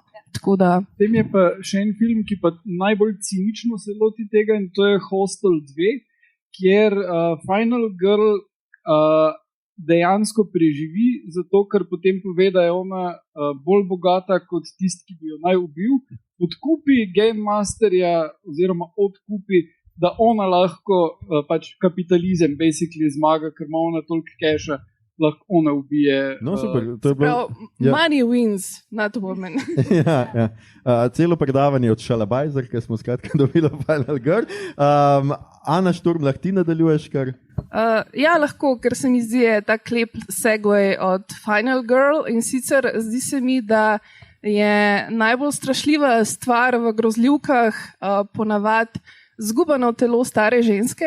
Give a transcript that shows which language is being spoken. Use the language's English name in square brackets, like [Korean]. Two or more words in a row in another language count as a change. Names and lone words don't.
[Slovenian] Potem je pa še en film, ki pa najbolj cinično se loti tega in to je Hostel 2, kjer [English] Final Girl [Slovenian] dejansko preživi, zato ker potem pove, da je ona bolj bogata kot tisti, ki bi jo naj ubil, odkupi Game Masterja oziroma odkupi, da ona lahko pač kapitalizem basically zmaga, ker ima ona toliko keša, lahko ona ubije. No, super. To je bilo, [English] money wins, not women. [Slovenian] Celo predavanje od Šalabajzer, ki smo skratka dobili [English] Final Girl. [Slovenian] Ana Šturm, lahko ti nadaljuješ kar? Lahko, ker se mi zdi tak lep segway od [English] Final Girl [Slovenian] in sicer zdi se mi, da je najbolj strašljiva stvar v grozljivkah ponavadi zgubano telo stare ženske.